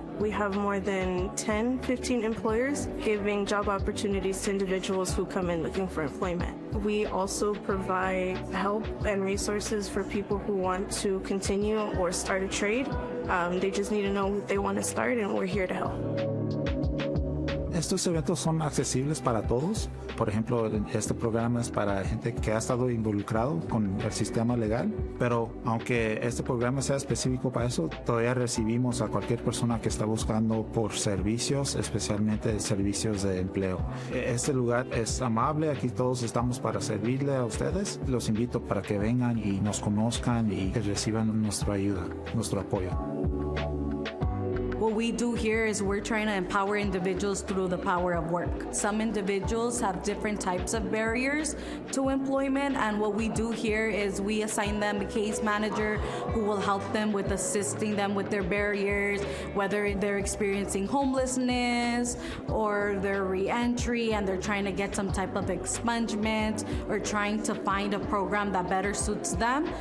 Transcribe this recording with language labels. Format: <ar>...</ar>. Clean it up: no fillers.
<en>We have more than 15 employers giving job opportunities to individuals who come in looking for employment. We also provide help and resources for people who want to continue or start a trade. They just need to know what they want to start, and we're here to help.</en> <es>Estos eventos son accesibles para todos. Por ejemplo, este programa es para gente que ha estado involucrado con el sistema legal, pero aunque este programa sea específico para eso, todavía recibimos a cualquier persona que está buscando por servicios, especialmente servicios de empleo. Este lugar es amable, aquí todos estamos para servirle a ustedes. Los invito para que vengan y nos conozcan y que reciban nuestra ayuda, nuestro apoyo.</es> <en>What we do here is we're trying to empower individuals through the power of work. Some individuals have different types of barriers to employment, and what we do here is we assign them a case manager who will help them with assisting them with their barriers, whether they're experiencing homelessness or their re-entry and they're trying to get some type of expungement or trying to find a program that better suits them.</en>